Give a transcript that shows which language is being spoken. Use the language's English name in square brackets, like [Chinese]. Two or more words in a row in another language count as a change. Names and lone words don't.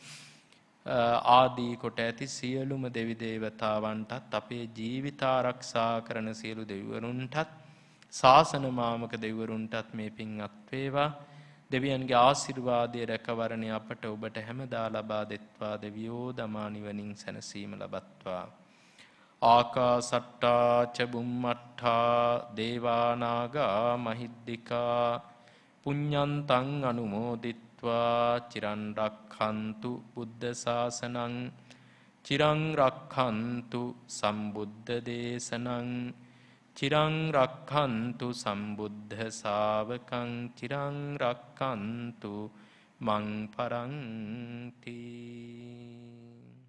[Sinhala] ආදී කොට ඇති සියලුම දෙවි දේවතාවන්ටත් අපේ ජීවිත ආරක්ෂා කරන සියලු දෙවිවරුන්ටත් ශාසන මාමක දෙවිවරුන්ටත් මේ පින් අත් වේවා. දෙවියන්ගේ ආශිර්වාදයේ රැකවරණය අපට ඔබට හැමදා ලබා දෙත්වා. දෙවියෝ දමා නිවනින් සැනසීම ලබත්වා. [Pali] ආකාසට්ටා ච බුම්මට්ටා දේවා නාග මහිද්దికා පුඤ්ඤන්තං අනුමෝදිත්වා චිරන් රක්ඛන්තු බුද්ධ ශාසනං චිරං රක්ඛන්තු සම්බුද්ධ දේශනං චිරං රක්ඛන්තු සම්බුද්ධ ශාවකං චිරං රක්ඛන්තු මං පරන්ති.